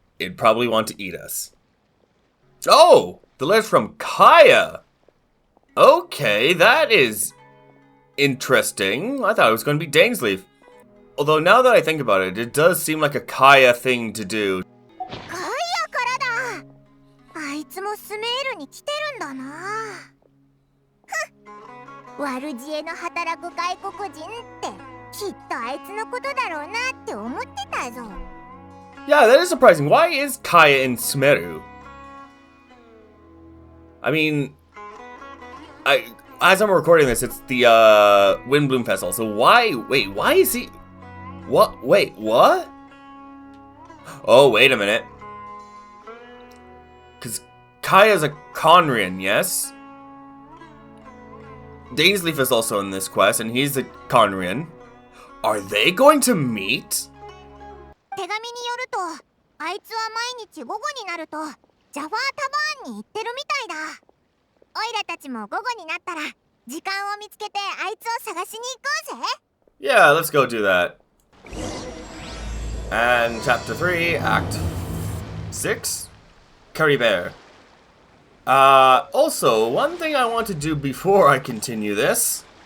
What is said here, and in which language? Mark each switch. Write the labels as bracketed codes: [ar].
[en] It'd probably want to eat us. Oh! The letter from Kaeya! Okay, that is interesting. I thought it was going to be Dainsleif. Although now that I think about it, it does seem like a Kaeya thing to do. [ja] Kaeya からだ。あいつもスメールに来てるんだな。悪知恵の働く外国人ってきっとあいつのことだろうなって思ってたぞ。 [en] Yeah, that is surprising. Why is Kaeya in Sumeru? I mean, as I'm recording this, it's the Windbloom Festival. So why is he? What? Wait, what? Oh, wait a minute. Because Kaeya's a Khaenri'an, yes? Dainsleif is also in this quest, and he's a Khaenri'an. Are they going to meet? [ja] 手紙によると、あいつは毎日午後になるとジャファータバーンに行ってるみたいだ。オイラたちも午後になったら時間を見つけてあいつを探しに行こうぜ。 [en] Yeah, let's go do that. And Chapter 3, Act 6, Caribert. Also, one thing I want to do before I continue this.